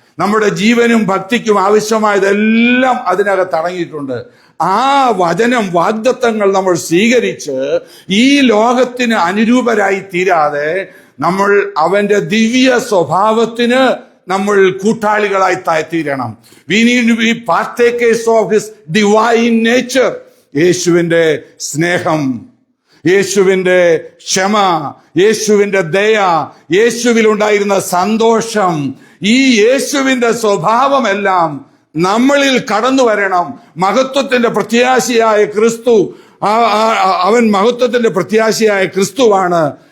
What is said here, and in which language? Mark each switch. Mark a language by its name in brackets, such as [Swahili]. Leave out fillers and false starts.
[Malayalam] നമ്മുടെ ജീവനും ഭക്തിക്കും ആവശ്യമായതെല്ലാം അതിനകത്ത് അടങ്ങിയിട്ടുണ്ട്. ആ വചനം, വാഗ്ദത്തങ്ങൾ നമ്മൾ സ്വീകരിച്ച് ഈ ലോകത്തിന് അനുരൂപരായി തീരാതെ നമ്മൾ അവന്റെ ദിവ്യ സ്വഭാവത്തിന് നമ്മൾ കൂട്ടാളികളായി തീരണം. [English] We need to be partakers of his divine nature. [Malayalam] യേശുവിന്റെ സ്നേഹം, യേശുവിന്റെ ക്ഷമ, യേശുവിന്റെ ദയ, യേശുവിലുണ്ടായിരുന്ന സന്തോഷം, ഈ യേശുവിന്റെ സ്വഭാവമെല്ലാം നമ്മളിൽ കടന്നു വരണം. മഹത്വത്തിന്റെ പ്രത്യാശയായ ക്രിസ്തു, അവൻ മഹത്വത്തിന്റെ പ്രത്യാശയായ ക്രിസ്തുവാണ്.